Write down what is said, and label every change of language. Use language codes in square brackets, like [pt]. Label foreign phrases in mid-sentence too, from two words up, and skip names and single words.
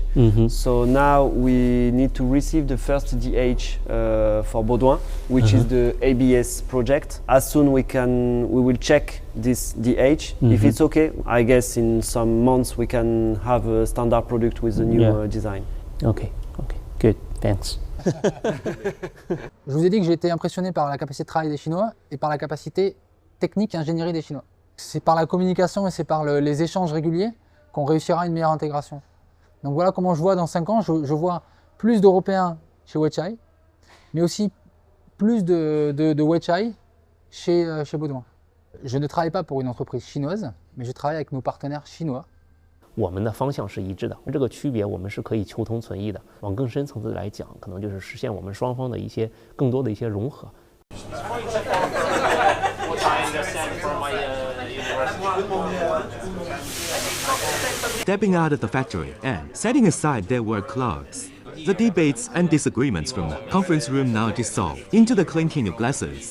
[en] So now we need to receive the first DH for Baudouin, which is the ABS project. As soon we will check this DH. If it's okay, I guess in some months we can have a standard product with the new design. Okay, good, thanks. [fr] Je vous ai dit que j'ai été impressionné par la capacité de travail des Chinois et par la capacité technique et ingénierie des Chinois. C'est par la communication et c'est par les échanges réguliers qu'on réussira une meilleure intégration. Donc voilà comment je vois dans 5 ans, je vois plus d'Européens chez Weichai, mais aussi plus de Weichai chez Baudouin. Je ne travaille pas pour une entreprise chinoise, mais je travaille avec nos partenaires chinois. [zh] 我们的方向是一致的，这个区别我们是可以求同存异的。往更深层次来讲，可能就是实现我们双方的一些更多的一些融合。 [en] Stepping out of the factory and setting aside their work clothes, the debates and disagreements from the conference room now dissolve into the clinking of glasses.